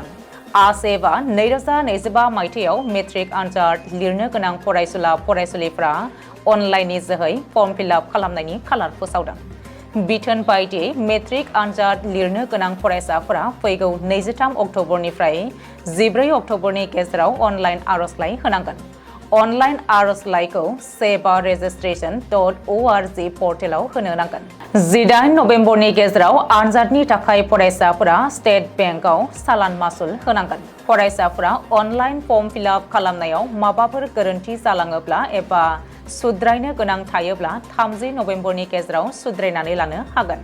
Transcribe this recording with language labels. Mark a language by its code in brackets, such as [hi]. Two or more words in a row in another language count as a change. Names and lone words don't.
[brx] आसेबआ 2025 मायथाइयाव मेट्रिक आनजाद लिरनो गोनां फरायसुला-फरायसुलिफ्रा अनलाइननि जोहै फर्म फिलआप खालामनायनि खालार फोसावदों। बिथोन बायदियै मेट्रिक आनजाद लिरनो गोनां फरायसाफोरा फैगौ 23 अक्ट'बरनिफ्राय 14 अक्ट'बरनि गेजेराव अनलाइन आर'जलाइ होनांगोन। अनलाइन आर'जलाइखौ seva.registration.org पर्टेलाव होनो नांगोन। 18 नबेम्बरनि गेजेराव आनजादनि थाखाय फरायसाफोरा स्टेट बेंकआव सालान मासुल होनांगोन। फरायसाफोरा अनलाइन फर्म फिलआप खालामनायाव माबाफोर गोरोन्थि जालाङोब्ला एबा सुद्रायनो गोनां थायोब्ला 30 नबेम्बरनि गेजेराव सुद्रायनानै लानो हागोन।